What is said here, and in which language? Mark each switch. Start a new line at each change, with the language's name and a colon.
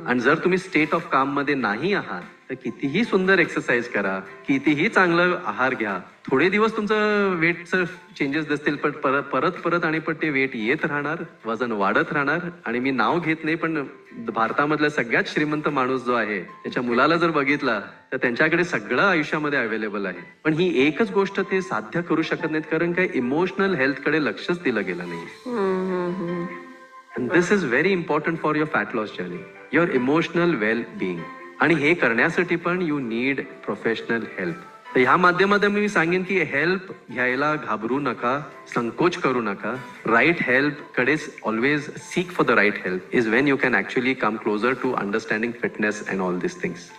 Marathi: आणि जर तुम्ही स्टेट ऑफ काम मध्ये नाही आहात तर कितीही सुंदर एक्सरसाइज करा, कितीही चांगलं आहार घ्या, थोडे दिवस तुमचं वेटचं चेंजेस दिसतील पण परत आणि ते वेट येत राहणार, वजन वाढत राहणार. आणि मी नाव घेत नाही पण भारतामधला सगळ्यात श्रीमंत माणूस जो आहे त्याच्या मुलाला जर बघितला तर त्यांच्याकडे सगळं आयुष्यामध्ये अवेलेबल आहे, पण ही एकच गोष्ट ते साध्य करू शकत नाहीत कारण काय, इमोशनल हेल्थ कडे लक्षच दिलं गेलं नाही.
English: And this is very important for your fat loss journey, your emotional well-being.
Marathi: आणि हे करण्यासाठी पण
English: you need professional help.
Marathi: तर ह्या माध्यमातून मी सांगेन की हेल्प घ्यायला घाबरू नका, संकोच करू नका.
English: Right help कडेच always seek for the right help is when you can actually come closer to understanding fitness and all this things.